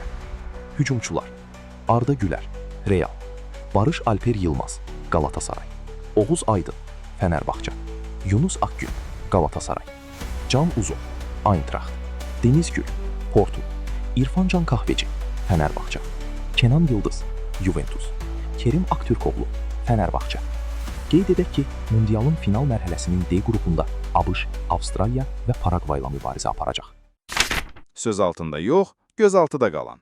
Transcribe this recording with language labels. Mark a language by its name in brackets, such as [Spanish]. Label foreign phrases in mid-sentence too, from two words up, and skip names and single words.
[Azerbaijani] Hücumçular: Arda Güler, Real; Barış Alper Yılmaz, Galatasaray; Oğuz Aydın, Fenerbahçe; Yunus Akgün, Galatasaray; Can Uzun, Eintracht; Deniz Gül, Porto; İrfancan Kahveci, Fenerbahçe; Kenan Yıldız, Juventus; Kerim Aktürkoğlu, Fenerbahçe. Qeyd edək ki, Mundialın final mərhələsinin D qrupunda ABŞ, Avstraliya və Paragvayla mübarizə aparacaq. Söz altında yox, göz altıda qalan.